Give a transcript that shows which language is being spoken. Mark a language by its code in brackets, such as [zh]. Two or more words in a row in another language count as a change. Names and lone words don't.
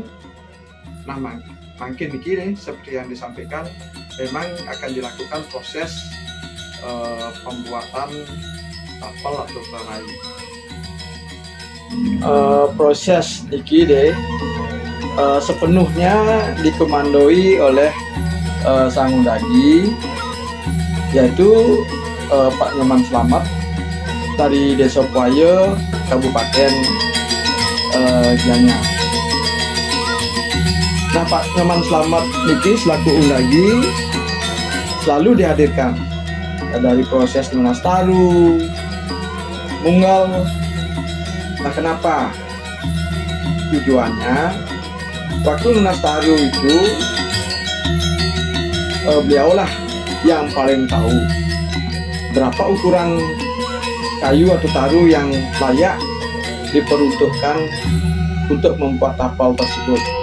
[id] Nah, makin dikini seperti yang disampaikan, memang akan dilakukan proses pembuatan tapal atau prarahi. Proses niki deh sepenuhnya dikomandoi oleh Sang Undagi, yaitu Pak Nyoman Slamet dari Desa Puaya, Kabupaten Gianyar. Nah, Pak Nyoman Slamet niki selaku Undagi selalu dihadirkan dari proses lunas taru, munggal. Nah, kenapa? Tujuannya waktu lunas taru itu beliaulah yang paling tahu berapa ukuran kayu atau taru yang layak diperuntukkan untuk membuat tapal tersebut.